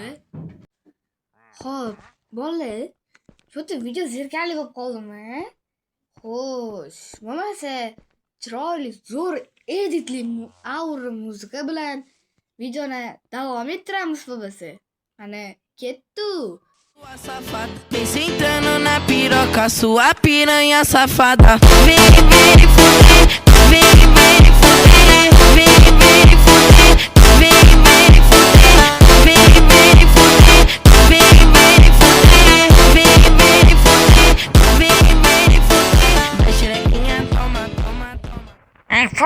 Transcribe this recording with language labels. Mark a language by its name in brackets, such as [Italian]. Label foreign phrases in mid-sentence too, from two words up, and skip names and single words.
[Uzbek] Hop. Bolalar, shu yerda video zerkarli bo'lib qoldimi? Xo'sh, bo'lmasa chiroyli, zo'r editli aura muzika bilan videoni davom ettiramiz bo'lmasa. Mana ketdi. [Portuguese] Safada, vem sentando na piroca, sua piranha safada. Vem, vem fuder, vem, vem fuder, vem, vem fuder, vem, vem fuder, vem, vem fuder, vem, vem fuder, vem, vem fuder, vem, vem fuder. Vai xerequinha, toma, toma, toma.